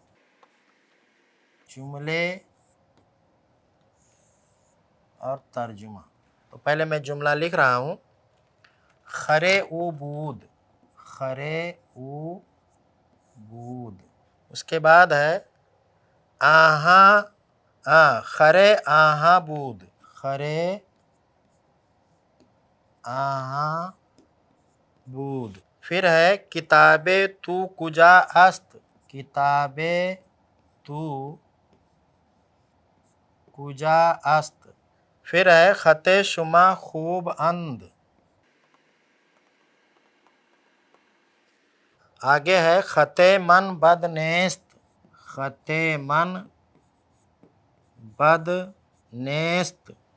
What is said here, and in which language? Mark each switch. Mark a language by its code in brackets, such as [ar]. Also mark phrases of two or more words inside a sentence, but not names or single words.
[hi] जुमले और तर्जुमा। तो पहले मैं जुमला लिख रहा हूँ। [fa] خرِ او بود، خرِ او بود. [hi] उसके बाद है [fa] آها خرِ آها بود، خرِ آها بود. [hi] फिर है [fa] کتابِ تو کجا است، کتابِ تو کجا است. [hi] फिर है [fa] خطِ شما خوب اند. [hi] आगे है [fa] خطِ من بد نیست، خطِ من بد نیست.